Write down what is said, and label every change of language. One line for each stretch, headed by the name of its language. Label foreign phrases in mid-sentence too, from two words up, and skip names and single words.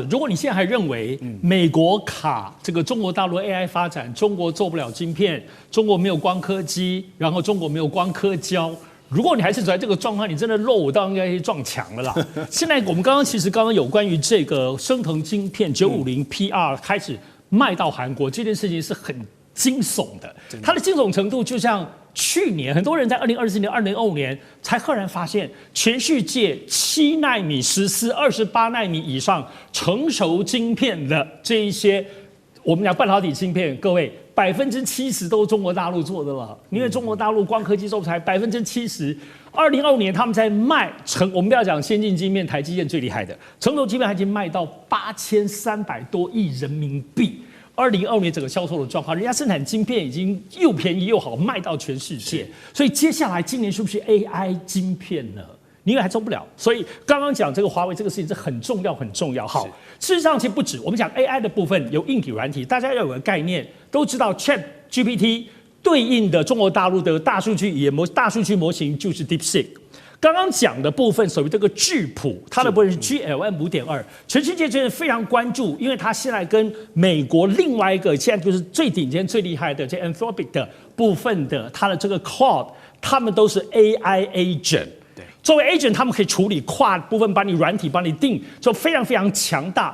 Chinese: 如果你現在還認為美國卡這個中國大陸 AI 發展，中國做不了晶片，中國沒有光刻機，然後中國沒有光刻膠，如果你還是處在這個狀況，你真的肉到應該是撞牆了啦。現在我們剛剛有關於這個昇騰晶片950 PR 開始賣到韓國這件事情是很驚悚的，它的驚悚程度就像去年很多人在2024年、2025年才赫然發現，全世界7奈米、14、28奈米以上成熟晶片的這一些，我們講半導體晶片，各位70%都是中國大陸做的了，因為中國大陸光刻機做才 70%。2025年他們在賣我們不要講先進晶片，台積電最厲害的成熟晶片，已經賣到8300多億人民幣。2025年整個銷售的狀況，人家生產晶片已經又便宜又好，賣到全世界。所以接下來今年是不是 AI 晶片呢？你以為還做不了？所以剛剛講這個華為這個事情是很重要很重要。好，事實上其實不止，我們講 AI 的部分有硬體軟體，大家要有個概念，都知道 ChatGPT 對應的中國大陸的大數據語言大數據模型就是 DeepSeek。剛剛講的部分，所謂這個智譜，它的部分是 GLM 5.2，全世界真的非常關注，因為它現在跟美國另外一個現在就是最頂尖、最厲害的這 Anthropic 的部分的它的這個 Cloud， 他們都是
English: AI agent。
Chinese: 作為 agent， 他們可以處理跨部分，把你軟體帮你定，就非常非常強大。